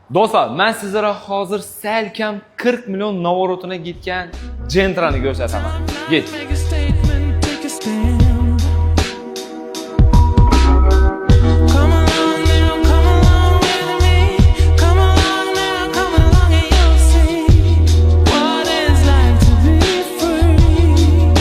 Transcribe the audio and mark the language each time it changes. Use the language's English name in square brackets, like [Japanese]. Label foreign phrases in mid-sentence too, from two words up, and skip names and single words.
[Uzbek] Do'stlar, men sizlarga hozir sal kam 40 million navorotini ketgan Gentrani ko'rsataman. [English] Get. Make a statement, take a stand. Come along now, come along with me. Come along now, come along and you'll see what it's like to be free.